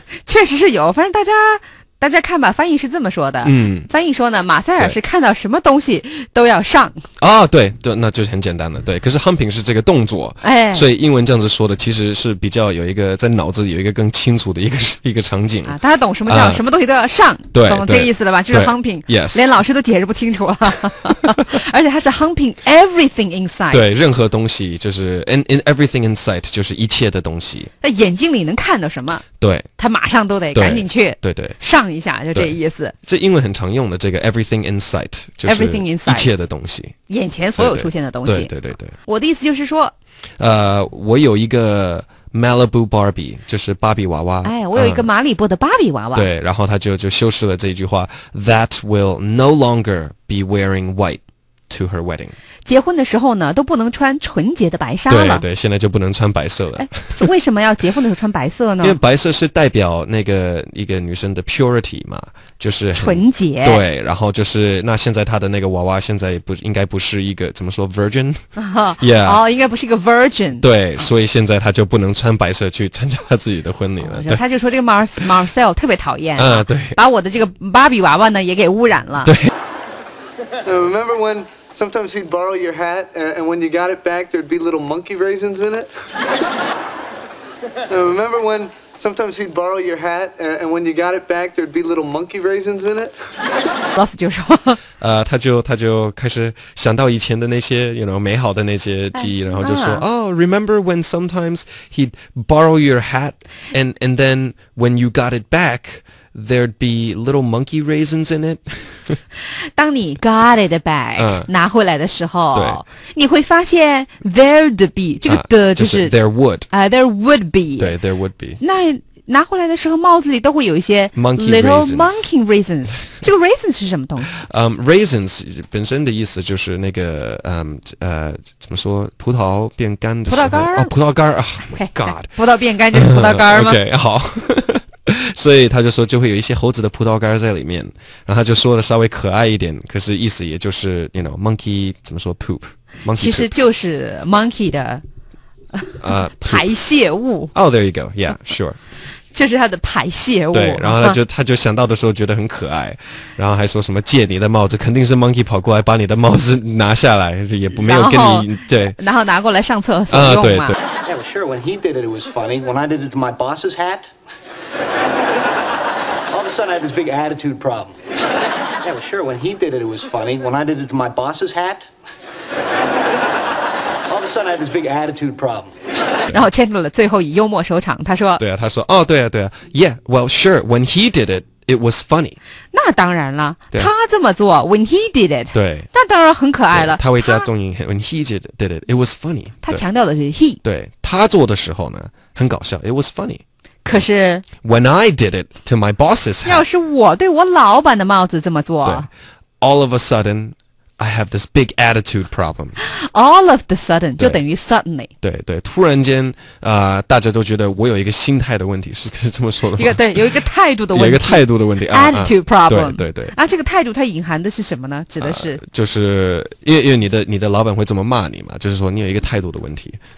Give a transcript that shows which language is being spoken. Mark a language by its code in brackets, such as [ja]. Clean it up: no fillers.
[zh] 确实是有，反正大家看吧，翻译是这么说的。翻译说呢，马塞尔是看到什么东西都要上。对，那就是很简单的。对，可是 humping 是这个动作，所以英文这样子说的，其实是比较有一个在脑子里有一一个更清楚的一个场景。大家懂什么叫什么东西都要上，懂这意思了吧？就是 humping， 连老师都解释不清楚了。而且它是 [en] humping everything inside。 [zh] 对，任何东西就是 [en] in everything in sight， [zh] 就是一切的东西。那眼睛里能看到什么？对，他马上都得赶紧去，对，上一下，就这意思。这英文很常用的这个 [en] everything in sight， [zh] 就是一切的东西，眼前所有出现的东西。对。我的意思就是说，我有一个 Malibu Barbie， 就是芭比娃娃。我有一个马里波的芭比娃娃。对，然后他就修饰了这一句话 [en] ，That will no longer be wearing white to her wedding。 [zh] 结婚的时候呢，都不能穿纯洁的白纱了。对，现在就不能穿白色了。为什么要结婚的时候穿白色呢？因为白色是代表一个女生的 purity 嘛，就是纯洁。对，然后就是那现在她的那个娃娃现在应该不是一个怎么说 virgin？ [en] Yeah， [zh] 应该不是一个 virgin。对，所以现在她就不能穿白色去参加她自己的婚礼了。他就说这个 Marcel 特别讨厌，对，把我的这个芭比娃娃呢也给污染了。对。 [en] Remember when sometimes he'd borrow your hat, and when you got it back, there'd be little monkey raisins in it? Remember when sometimes he'd borrow your hat, and when you got it back, there'd be little monkey raisins in it? [zh] 老师就说，他就开始想到以前的那些美好的那些记忆，然后就说 [en] remember when sometimes he'd borrow your hat, and then when you got it back.There'd be little monkey raisins in it. [zh] 当你 [en] got it back [zh] 拿回来的时候，你会发现 [en] there'd be [zh] 这个的就是 [en] there would there would be [zh] 对 [en] there would be [zh] 那拿回来的时候帽子里都会有一些 [en] little monkey raisins [zh] 这个 raisins 是什么东西？raisins 本身的意思就是那个怎么说葡萄变干的时候葡萄干 [en] my god [zh] 葡萄变干就是葡萄干吗？OK 好。所以他就说就会有一些猴子的葡萄干在里面，然后他就说的稍微可爱一点，可是意思也就是monkey 怎么说 poop，其实就是 monkey 的排泄物。 [en] there you go yeah sure [zh] 就是它的排泄物。对，然后他就想到的时候觉得很可爱，然后还说什么借你的帽子，肯定是 monkey 跑过来把你的帽子拿下来，也没有跟你对，然后拿过来上厕所用嘛。对。 [en] Yeah, well, sure. When he did it, it was funny. When I did it to my boss's hat, all of a sudden I had this big attitude problem. Yeah, well, sure. When he did it, it was funny. When I did it to my boss's hat, all of a sudden I had this big attitude problem. [zh] 然后 Chandler 最后以幽默收场，他说：“ 对啊，他说对啊 [en] ，Yeah, well, sure. When he did it, it was funny. [zh] 那当然了，他这么做 ， [en] When he did it， [zh] 对，那当然很可爱了。他会加重音 [en] ，When he did it, it was funny。 [zh] 他强调的是 he，对他做的时候呢，很搞笑 ， [en] it was funny。 [zh] 可是 [en] When I did it to my boss's hat， [zh] 要是我对我老板的帽子这么做， [en] 对 ，all of a sudden。I have this big attitude problem. All of the sudden [zh] 就等于 [en] suddenly。 [zh] 对，突然间大家都觉得我有一个心态的问题，是这么说的吗？有一个态度的问题。有一个态度的问题 [en] attitude problem。 [zh] 对。这个态度它隐含的是什么呢？指的是就是因为你的老板会这么骂你嘛，就是说你有一个态度的问题。